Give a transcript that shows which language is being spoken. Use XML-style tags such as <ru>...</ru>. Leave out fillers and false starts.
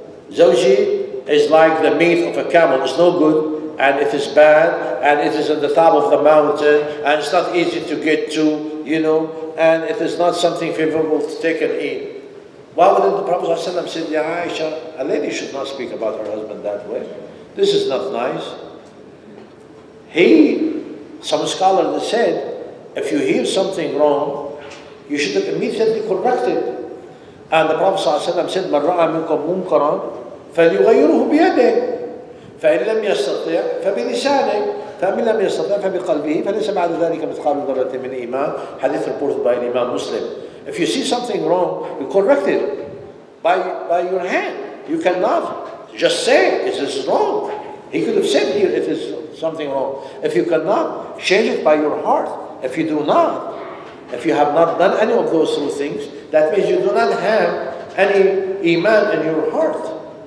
<en>Zawji is like the meat of a camel. It's no good, and it is bad, and it is at the top of the mountain, and it's not easy to get to, and it is not something favorable to take and eat. Why wouldn't the Prophet ﷺ say, Ya Aisha, a lady should not speak about her husband that way. This is not nice. Some scholar said, if you hear something wrong, you should immediately correct it. And the Prophet ﷺ said,</en> <ar>من رأى منكم منكرا فليغيره بيده فإن لم يستطع فبلسانه فإن لم يستطع فبقلبه فليس بعد ذلك مثقال ذرة من إيمان.</ar> <en>Hadith reported by Imam Muslim. If you see something wrong, you correct it by your hand. You cannot just say it is wrong. He could have said here it is something wrong. If you cannot, change it by your heart. If you have not done any of those two things, that means you do not have any iman in your heart.</en>